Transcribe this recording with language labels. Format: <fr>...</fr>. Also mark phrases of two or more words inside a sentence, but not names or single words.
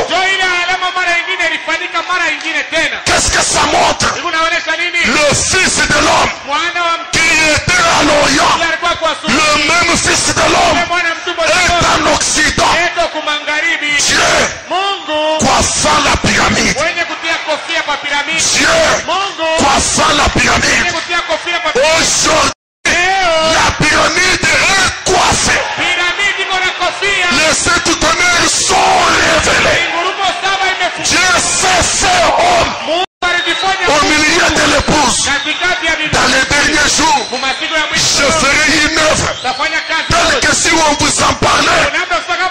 <sw>jo ile alama mara ingine ilifanyika mara ingine tena.</sw> <fr>Qu'est-ce que ça montre?</fr> <sw>Hivi unaonesha nini?</sw> <fr>Le Fils de l'homme</fr> <sw>Mwana wa mtu</sw> <fr>qui était à l'Orient,</fr> <sw>alikuwa kwa asubuhi.</sw> <fr>le même Fils de l'homme</fr> <sw>Mwana mtu</sw> <fr>est en Occident.</fr> <sw>eko kumangaribi.</sw> <fr>Dieu</fr> <sw>Mungu</sw> <fr>coiffant la pyramide.</fr> <sw>mwenye kutia kofia kwa piramidi.</sw> <fr>Dieu</fr> <sw>Mungu</sw> <fr>coiffant la</fr> <sw>mwenye</sw> <fr>pyramide.</fr> <sw>kutia kofia kwa piramidi.</sw> <fr>Aujourd'hui,</fr> <sw>Leo</sw> <fr>la pyramide est coiffée.</fr> <sw>piramidi iko na kofia.</sw> <fr>Les sept tonnerres sont révélés.</fr> <sw>Ngurumo saba imefunguka.</sw> <fr>Dieu s'est fait homme</fr> <sw>Mungu alijifanya</sw> <fr>au milieu de l'épouse.</fr> <sw>katikati ya bibi.</sw> <fr>Dans les derniers jours,</fr> <sw>Mumasiku ya</sw> <fr>je</fr> <sw>mwisho</sw> <fr>ferai une œuvre</fr> <sw>tafanya kazi</sw> <fr>telle que si on vous en parlait,</fr>